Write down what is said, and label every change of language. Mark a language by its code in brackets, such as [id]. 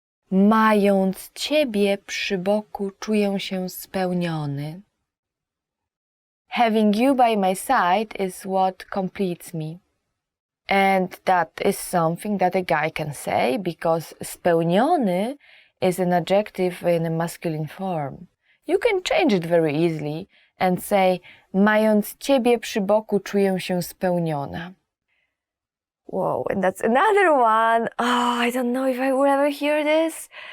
[pl] Mając ciebie przy boku, czuję się spełniony. [en] Having you by my side is what completes me. And that is something that a guy can say, because spełniony is an adjective in a masculine form. You can change it very easily and say, [pl] mając ciebie przy boku, czuję się spełniona. [en] Whoa, and that's another one. Oh, I don't know if I will ever hear this.